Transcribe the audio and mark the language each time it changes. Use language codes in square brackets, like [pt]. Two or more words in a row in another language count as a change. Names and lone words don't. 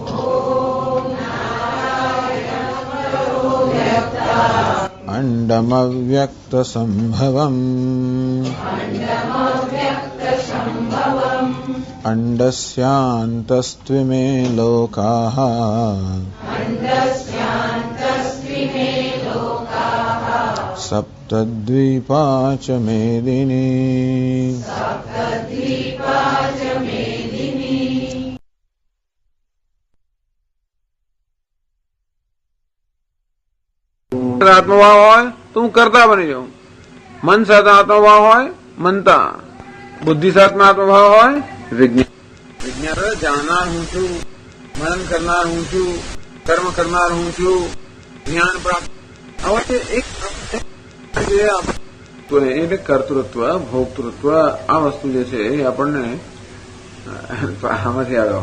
[sa] अण्डमव्यक्तसम्भवम् अण्डस्यान्तस्त्विमे लोकाः सप्तद्वीपा च मेदिनी। [gu] આત્મભાવ હોય તો હું કરતા બની જાઉં, મન સાથે આત્મભાવ હોય મનતા, બુદ્ધિ સાથે આત્મભાવ હોય વિજ્ઞાન। વિજ્ઞાન જાણનાર હું છું, મનન કરનાર હું છું, કર્મ કરનાર હું છું, જ્ઞાન પ્રાપ્ત હવે એક એટલે કર્તૃત્વ ભોક્તૃત્વ આ વસ્તુ જે છે એ આપણને આમાંથી આવ્યો।